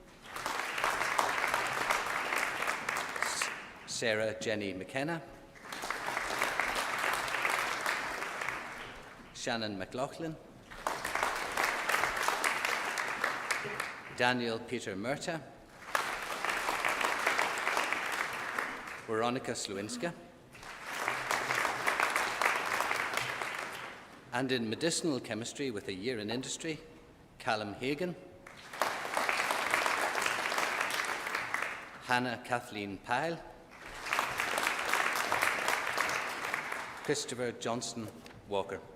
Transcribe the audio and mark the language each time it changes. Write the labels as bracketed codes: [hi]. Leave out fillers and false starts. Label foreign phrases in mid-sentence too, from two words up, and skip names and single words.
[en] Sarah Jenny McKenna. Shannon McLaughlin. Daniel Peter Murta. Veronica Slowinska. And in Medicinal Chemistry with a year in Industry, Callum Hagan. Hannah Kathleen Pyle. Christopher Johnston Walker.